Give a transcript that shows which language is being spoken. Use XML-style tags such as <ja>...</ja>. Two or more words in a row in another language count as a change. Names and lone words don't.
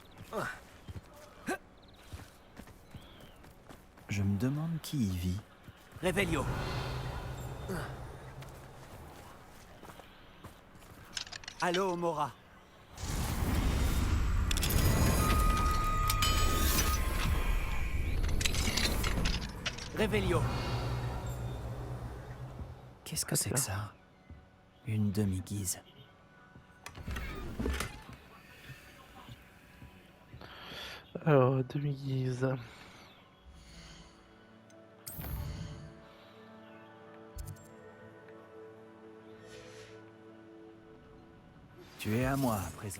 <fr>Je me demande qui y vit. Revelio. Allô, Mora. Revelio. Qu'est-ce que c'est que ça? Une demi-guise. Alors, demi-guise. Tu es à moi à présent.</fr>